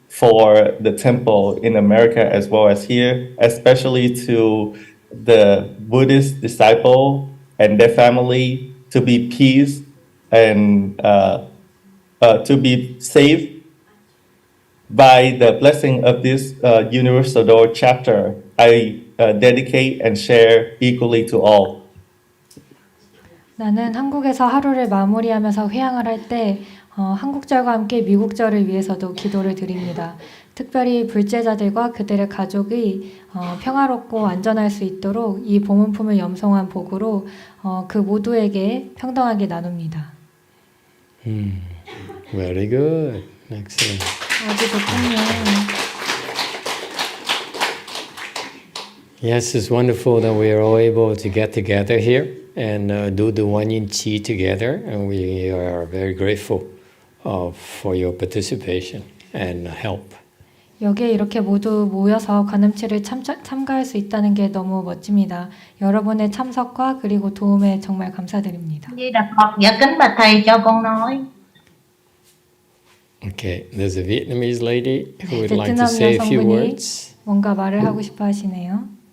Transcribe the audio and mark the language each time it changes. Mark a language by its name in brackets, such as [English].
[English] for the temple in America as well as here, especially to the Buddhist disciple and their family to be peace and to be safe by the blessing of this Universal Door chapter. I dedicate and share equally to all. [Korean] 나는 한국에서 하루를 마무리하면서 회향을 할 때 한국절과 함께 미국절을 위해서도 기도를 드립니다. 특별히 불제자들과 그들의 가족이 평화롭고 안전할 수 있도록 이 보문품을 염송한 복으로 그 모두에게 평등하게 나눕니다. [English] Very good. Excellent. [Korean] 아주 좋군요. [English] Yes, it's wonderful that we are all able to get together here and do the GuanYin Qi together, and we are very grateful for your participation and help. [Korean] 여기에 이렇게 모두 모여서 관음치를 참가할 수 있다는 게 너무 멋집니다. 여러분의 참석과 그리고 도움에 정말 감사드립니다. [Vietnamese] Di Đà Phật, dạ kính bạch thầy cho con nói. [English] Okay, there's a Vietnamese lady who would like to [Korean] 베트남 [English] say a few [Korean] 여성분이 [English] words. [Korean] 뭔가 말을 하고 싶어 하시네요.